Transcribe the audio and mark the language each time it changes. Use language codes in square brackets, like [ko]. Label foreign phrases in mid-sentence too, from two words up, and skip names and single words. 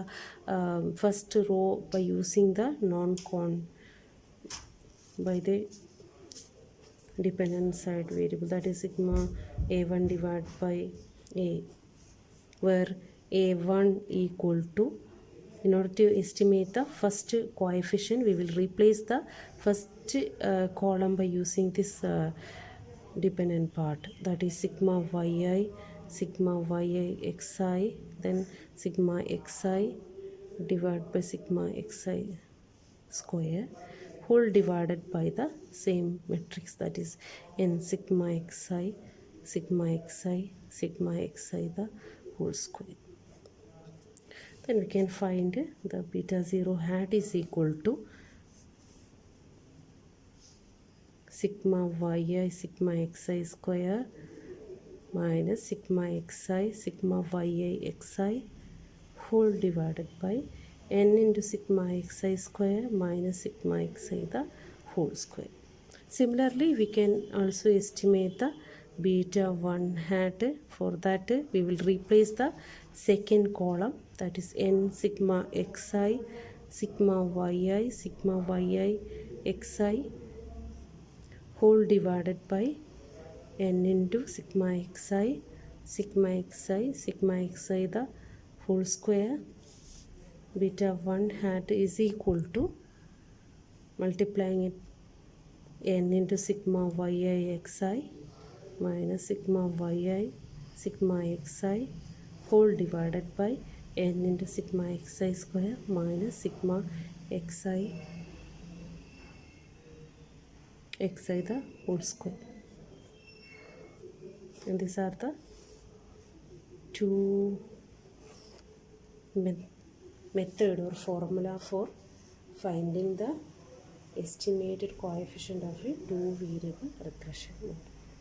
[en] first row by using the non-con, by the dependent side variable, that is sigma a1 divided by a, where a1 equal to, in order to estimate the first coefficient we will replace the first column by using this dependent part, that is sigma yi xi, then sigma xi divided by sigma xi square whole divided by the same matrix, that is n sigma xi the whole square. Then we can find the beta 0 hat is equal to sigma yi sigma xi square minus sigma xi sigma yi xi whole divided by n into sigma xi square minus sigma xi the whole square. Similarly, we can also estimate the beta 1 hat. For that, we will replace the second column, that is n sigma xi sigma yi xi whole divided by n into sigma xi the whole square. Beta 1 hat is equal to multiplying it n into sigma yi xi minus sigma yi sigma xi whole divided by n into sigma xi square minus sigma xi the whole square. And these are the two method or formula for finding the estimated coefficient of a two variable regression model.